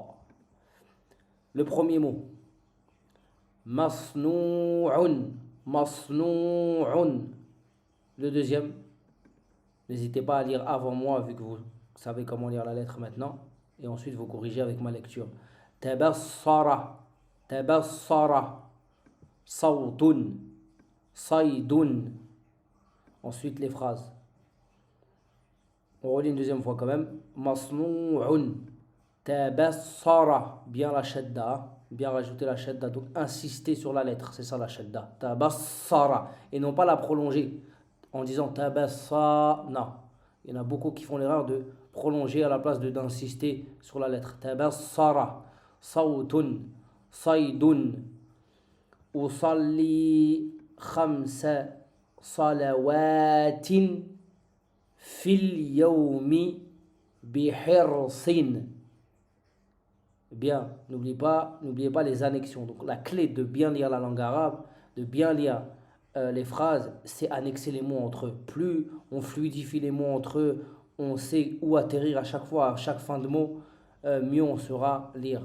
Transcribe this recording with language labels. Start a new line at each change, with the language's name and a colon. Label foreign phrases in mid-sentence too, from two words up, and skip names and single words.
French: Le premier mot,
Arabic: مصنوع مصنوع.
French: Le deuxième, n'hésitez pas à lire avant moi vu que vous savez comment lire la lettre maintenant. Et ensuite vous corrigez avec ma lecture.
Arabic: تبصر تبصر. صوت صيد.
French: Ensuite les phrases. On relit une deuxième fois quand même.
Arabic: مصنوع تبصر.
French: Bien la shadda, bien rajouter la shadda. Donc insister sur la lettre, c'est ça la shadda. Tabassara. Et non pas la prolonger en disant tabassara. Non. Il y en a beaucoup qui font l'erreur de prolonger à la place d'insister sur la lettre. Tabassara.
Arabic: صوت صيد. أصلي 5 صلوات في اليوم بحرص.
French: Bien, n'oubliez pas les annexions. Donc la clé de bien lire la langue arabe, de bien lire les phrases, c'est annexer les mots entre eux. Plus on fluidifie les mots entre eux, on sait où atterrir à chaque fois, à chaque fin de mot, mieux on saura lire.